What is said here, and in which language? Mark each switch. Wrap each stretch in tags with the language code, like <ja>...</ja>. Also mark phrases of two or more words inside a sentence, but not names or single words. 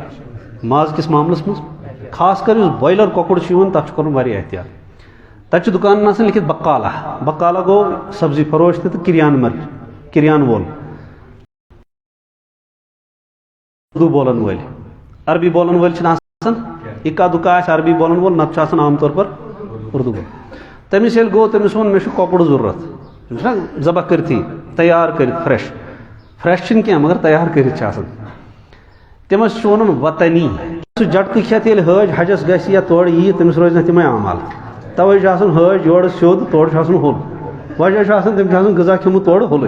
<ks>ماز کِس معاملس منٛز خاص کر یُس بویلر کۄکُر چھُ یِوان تتھ چھُ کرُن واریاہ احتیاط. تتہِ چھُ دُکانن آسان لیکھِتھ بکالا. بکالا گوٚو سبزی فروش تہِ تہٕ کِریان وول. اردو بولن وٲلۍ. عربی بولن وٲلۍ چھِنہٕ آسان. اِکا دُکا آسہِ عربی بولن وول نتہٕ چھُ آسان</ks> <ur>عام طور پر</ur> <ks>اردو بول. تٔمِس ییٚلہِ گوٚو تٔمِس ووٚن مےٚ چھُ کۄکُر ضروٗرت چھُنہ ذبح کٔرتھٕے تیار کٔرِتھ فرٛٮ۪ش چھِنہٕ کینٛہہ مگر تیار کٔرِتھ چھِ آسان. تٔمِس چھُ وَنُن وطنی. سُہ جٹکہٕ کھٮ۪تھ ییٚلہِ حٲج حجس گژھِ یا تورٕ ییہِ تٔمِس روزِ نہٕ تِمے عمال. توے چھُ آسان حٲج یورٕ سیوٚد تورٕ چھُ آسان ہوٚل. وجہ چھُ آسان تٔمۍ چھُ آسان غذا کھیوٚمُت تورٕ ہوٚلُے.</ks>